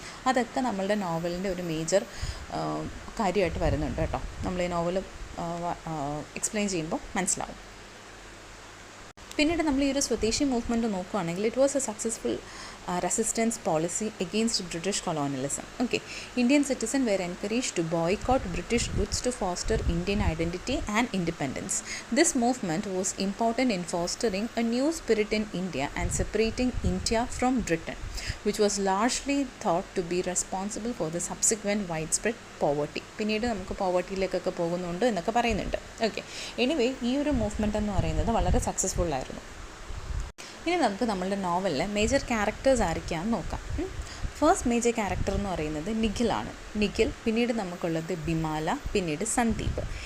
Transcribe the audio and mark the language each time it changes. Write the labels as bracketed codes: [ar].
[ml] അതൊക്കെ നമ്മളുടെ നോവലിൻ്റെ ഒരു മേജർ കാര്യമായിട്ട് വരുന്നുണ്ട് കേട്ടോ. നമ്മൾ ഈ നോവൽ എക്സ്പ്ലെയിൻ ചെയ്യുമ്പോൾ മനസ്സിലാവും. [en] പിന്നീട് [ml] നമ്മൾ ഈ ഒരു സ്വദേശി മൂവ്മെൻറ്റ് നോക്കുകയാണെങ്കിൽ [en] It was a successful resistance policy against British colonialism. Okay, Indian citizens were encouraged to boycott British goods to foster Indian identity and independence. This movement was important in fostering a new spirit in India and separating India from Britain, which was largely thought to be responsible for the subsequent widespread poverty. [ml] പിന്നീട് നമുക്ക് പോവർട്ടിയിലേക്കൊക്കെ പോകുന്നുണ്ട് എന്നൊക്കെ പറയുന്നുണ്ട്. Okay, anyway ഈ ഒരു movement എന്ന് പറയുന്നത് വളരെ സക്സസ്ഫുൾ ആയിരുന്നു. ഇനി നമുക്ക് നമ്മളുടെ നോവലിലെ മേജർ ക്യാരക്ടേഴ്സ് ആരൊക്കെയാണെന്ന് നോക്കാം. ഫസ്റ്റ് മേജർ ക്യാരക്ടർ എന്ന് പറയുന്നത് നിഖിലാണ്. നിഖിൽ, പിന്നീട് നമുക്കുള്ളത് ബിമാല, പിന്നീട് സന്ദീപ്.